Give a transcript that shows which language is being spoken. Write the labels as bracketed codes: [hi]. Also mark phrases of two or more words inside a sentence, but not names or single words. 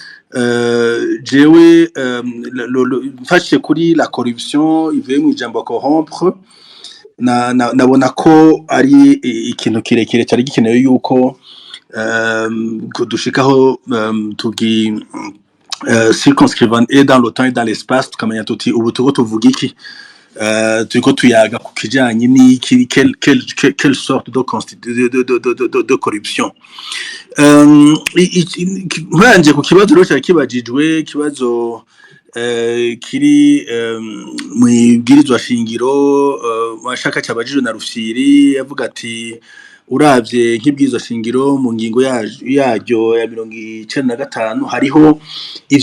[rn] jewe mfashe kuri [fr] la corruption [rn] ivuye mu ijambo corrompre nabona ko ari ikintu kirekire cyari gikenewe yuko dushikaho tugi [fr] circonscrivant et dans le temps et dans l'espace [rn] tukamenya tuti ubu tuvuga iki turiko tuyaga ku kijanye n'iki [fr] quelle sorte de corruption [rn] nkanje ku kibazo rero cyakibajijwe ikibazo kiri mu ibwirizwa shingiro washaka cyabajijwe na Rufyiri yavuga ati uravye nk'ibwirizwa shingiro mu ngingo yaryo ya 95 hariho ivyo